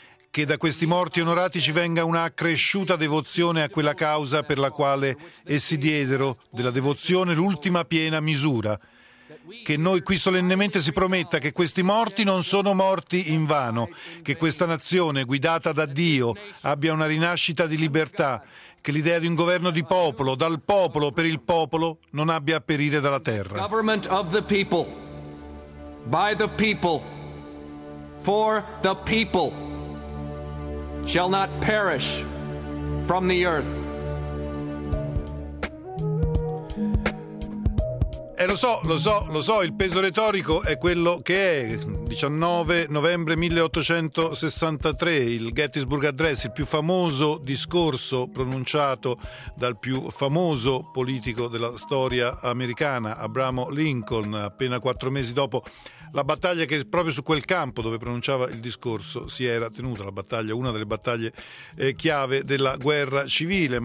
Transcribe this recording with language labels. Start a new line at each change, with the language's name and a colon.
Italian: Che da questi morti onorati ci venga una accresciuta devozione a quella causa per la quale essi diedero della devozione l'ultima piena misura. Che noi qui solennemente si prometta che questi morti non sono morti invano, che questa nazione, guidata da Dio, abbia una rinascita di libertà, che l'idea di un governo di popolo, dal popolo, per il popolo, non abbia a perire dalla terra.
English: Government of the people, by the people, for the people. Shall not perish from the earth.
Italian: Lo so, il peso retorico è quello che è. 19 novembre 1863, il Gettysburg Address, il più famoso discorso pronunciato dal più famoso politico della storia americana, Abramo Lincoln, appena 4 mesi dopo la battaglia che proprio su quel campo dove pronunciava il discorso si era tenuta, la battaglia, una delle battaglie chiave della guerra civile.